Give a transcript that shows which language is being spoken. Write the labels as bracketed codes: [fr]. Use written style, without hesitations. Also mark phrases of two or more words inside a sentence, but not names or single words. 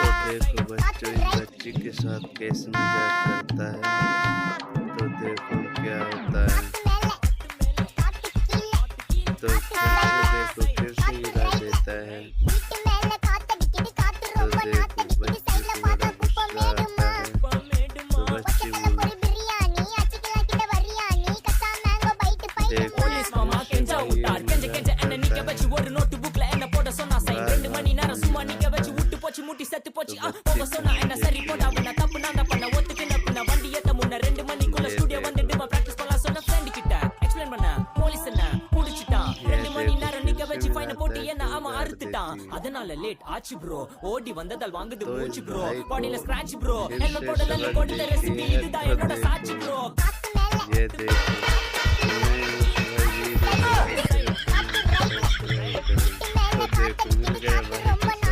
[hi] देखो बच्चों इस बच्ची के साथ कैसे मजाक करता है, तो देखो क्या होता है। तो फिर से गिरा देता है। तो देखो बच्ची को बड़ा गुस्सा आता है। तो बच्ची [ta] போலீஸ் மாமா கெஞ்சா விட்டார் கெஞ்ச கெஞ்ச என்ன நிக்க வச்சு ஒரு நோட்டு புக்ல என்ன போட சொன்னா சைன் 2 மணி நேரம் சும்மா நிக்க வச்சு விட்டு போச்சு முட்டி செத்து போச்சு போக சொன்னா என்ன சரி போடா அவன தப்பு நான் தான் பண்ண ஒத்துக்கின பின்ன வண்டி ஏத்த முன்ன 2 மணிக்குள்ள ஸ்டுடியோ வந்துட்டு பிராக்டிஸ் பண்ணலாம் சொன்ன ஃப்ரெண்ட் கிட்ட எக்ஸ்பிளைன் பண்ண போலீஸ் என்ன புடிச்சிட்டான் 2 மணி நேரம் நிக்க வச்சு ஃபைன போட்டு என்ன அவன் அறுத்துட்டான் அதனால லேட் ஆச்சு ப்ரோ ஓடி வந்ததால் வாங்குது மூச்சு ப்ரோ பாடியில ஸ்கிராட்ச் ப்ரோ ஹெல்மெட் போடல கொடுத்த ரெசிபி இதுதான் என்னோட சாட்சி ப்ரோ [hi] ये देखो मिल गया भाई।